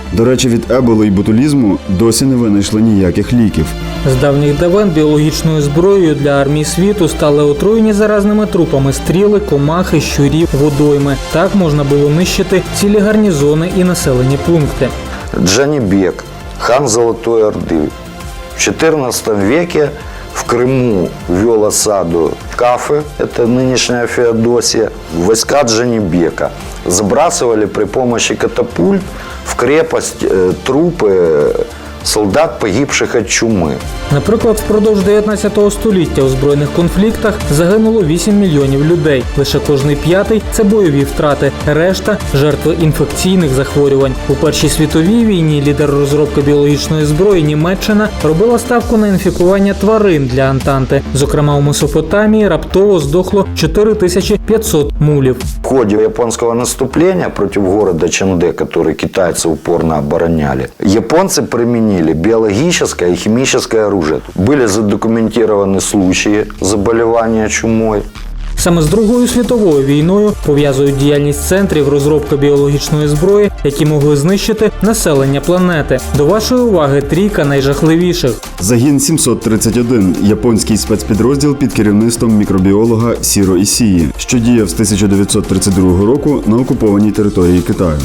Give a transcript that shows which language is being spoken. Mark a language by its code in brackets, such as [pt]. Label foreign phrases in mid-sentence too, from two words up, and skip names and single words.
[uk] До речі, від еболи і ботулізму досі не винайшли ніяких ліків. З давніх давен біологічною зброєю для армій світу стали отруєні заразними трупами стріли, комахи, щурів, водойми. Так можна було нищити цілі гарнізони і населені пункти. [ru] Джанибек, хан Золотой Орды. В XIV веке в Крыму вел осаду Кафы, это нынешняя Феодосия, войска Джанибека. Забрасывали при помощи катапульт в крепость трупы солдат, погибших [uk] від чуми. Наприклад, впродовж 19 століття у збройних конфліктах загинуло 8 мільйонів людей. Лише кожний п'ятий – це бойові втрати, решта – жертви інфекційних захворювань. У Першій світовій війні лідер розробки біологічної зброї Німеччина робила ставку на інфікування тварин для Антанти. Зокрема, у Месопотамії раптово здохло 4500 мулів. [ru] В ходе японского наступления против города Чанде, который китайцы упорно обороняли, японцы применили биологическое и химическое оружие. Были задокументированы случаи заболевания чумой. [uk] Саме з Другою світовою війною пов'язують діяльність центрів розробки біологічної зброї, які могли знищити населення планети. До вашої уваги трійка найжахливіших. Загін 731 – японський спецпідрозділ під керівництвом мікробіолога Сіро Ісії, що діяв з 1932 року на окупованій території Китаю.